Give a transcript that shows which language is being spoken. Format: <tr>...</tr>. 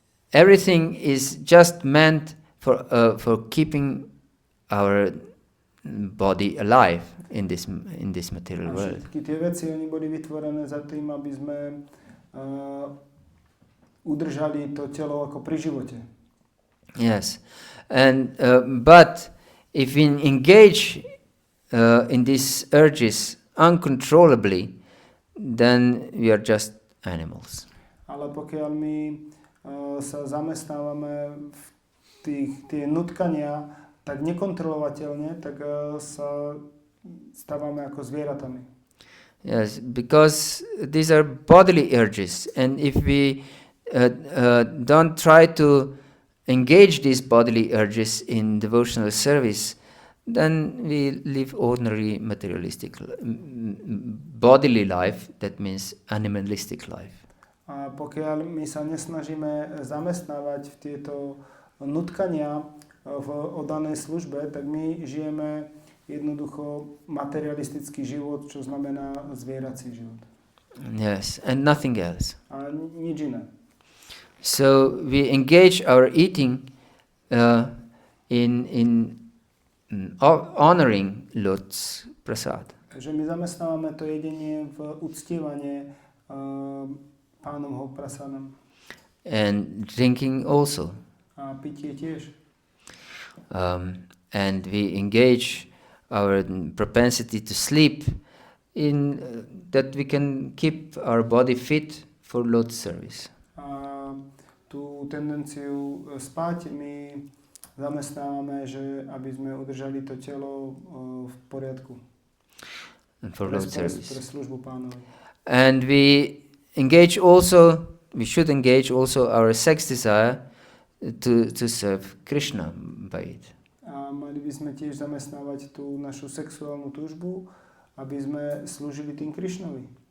<en>Everything is just meant for keeping our body alive in this material world.</en> <sk>Všetky tie veci, oni boli vytvorené za tým, aby sme udržali to telo ako pri živote.</sk> <en>Yes, and but if we engage in these urges uncontrollably, then we are just animals.</en> <sk>Ale pokiaľ my sa zamestnávame v tie nutkania tak nekontrolovateľne, tak sa stávame ako zvieratami.</sk> <en>Yes, because these are bodily urges, and if we don't try to engage these bodily urges in devotional service, then we live ordinary materialistic bodily life, that means animalistic life.</en> <sk>A pokiaľ my sa nesnažíme zamestnávať v tieto nutkania v oddanej službe, tak my žijeme jednoducho materialistický život, čo znamená zvierací život.</sk> <en>Yes, and nothing else.</en> <sk>A nič iné.</sk> <en>So we engage our eating in honoring Lord's prasad.</en> <sk>Že my zamestnávame to jedenie v uctievanie Pánomho prasadom.</sk> <en>And drinking also.</en> <sk>A pitie tiež.</sk> <en>And we engage our propensity to sleep in that we can keep our body fit for Lord's service.</en> <sk>A tú tendenciu spať my zamestnávame, že aby sme udržali to telo v poriadku.</sk> <en>And for Lord's service.</en> <sk>Pre službu Pánovi.</sk> <en>And we should engage also our sex desire to serve Krishna by it.</en> <sk>A mali by sme tiež zamestnávať tú našu sexuálnu túžbu, aby sme slúžili tým Krishnovi.</sk>